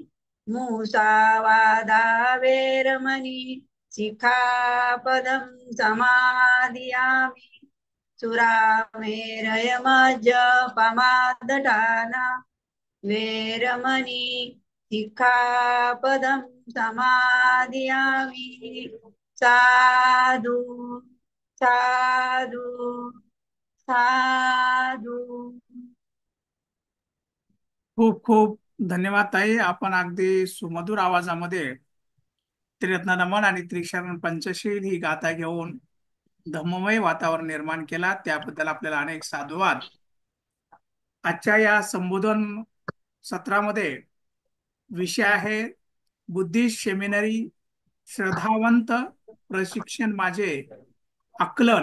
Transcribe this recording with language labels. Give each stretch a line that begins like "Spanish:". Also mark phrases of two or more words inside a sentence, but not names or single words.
Pali: मुसावादावेरमणि सिक्खापदं समादियामि सुरामेरयमज्जपमादडाना वेरमणि सिक्खापदं समादियामि साधु साधु साधु.
Marathi: खूप खूप धन्यवाद ताई. आपण अगदी सुमधुर आवाजामध्ये त्रिरत्न नमन आणि त्रिशरण पंचशील ही गाथा घेऊन धम्ममय वातावरण निर्माण केला, त्याबद्दल आपल्याला अनेक साधुवाद. आजच्या या संबोधन सत्रामध्ये विषय आहे
English: Buddhist seminary
Marathi: श्रद्धावंत प्रशिक्षण माझे आकलन.